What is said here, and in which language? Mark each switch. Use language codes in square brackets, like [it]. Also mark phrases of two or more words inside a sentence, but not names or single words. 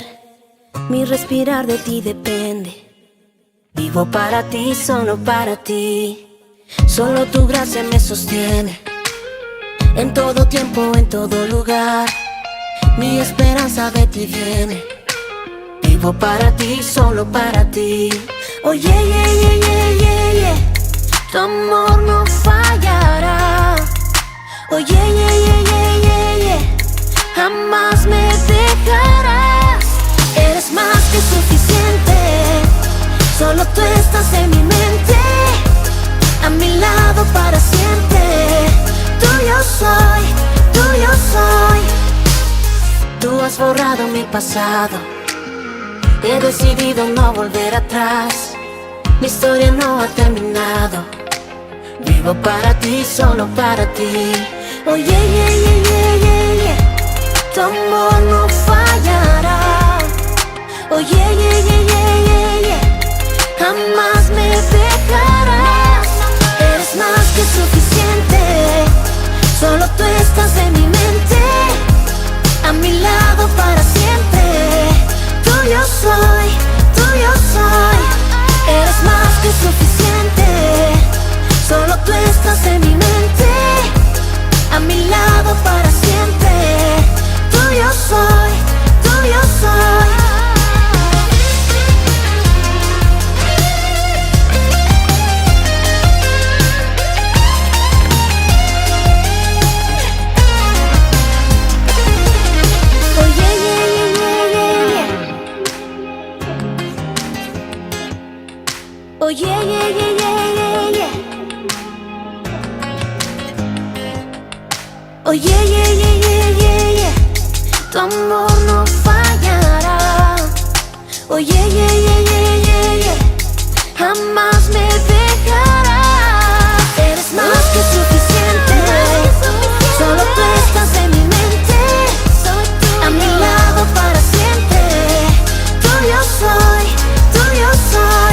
[es] Mi respirar de ti depende. Vivo para ti, solo para ti. Solo tu gracia me sostiene. En todo tiempo, en todo lugar, mi esperanza de ti viene. Vivo para ti, solo para ti. [en] Oh yeah, yeah, yeah, yeah, yeah, yeah. [es] Tu amor no fallará. [en] Oh yeah, yeah, yeah, yeah, yeah, yeah. [es] Jamás me dejarás. Eres más que suficiente. Solo tú estás en mi mente, a mi lado para siempre. Tuyo soy, tuyo soy. Tú has borrado mi pasado. He decidido no volver atrás. Mi historia no ha terminado. Vivo para ti, solo para ti. [en] Oh yeah, yeah, yeah, yeah, yeah, yeah. [es] Tu amor no fallará. [en] Oh yeah, yeah, yeah, yeah, yeah, yeah. [es] Jamás me dejarás. Eres más que suficiente. Solo tú estás en mi mente, a mi lado para siempre. Tuyo soy, tuyo soy. Eres más que suficiente. Solo tú estás en mi mente, a mi lado para siempre. Tuyo soy, tuyo soy. [en] Oh yeah, yeah, yeah, yeah, yeah, yeah. Oh yeah, yeah, yeah, yeah, yeah, yeah. Oh yeah, yeah, yeah, yeah, yeah, yeah. [es] Tu amor no fallará. [en] Oh yeah, yeah, yeah, yeah, yeah, yeah. [es] Jamás me dejarás. Eres más que suficiente. Solo tú estás en mi mente, a mi lado para siempre. Tuyo soy, tuyo soy.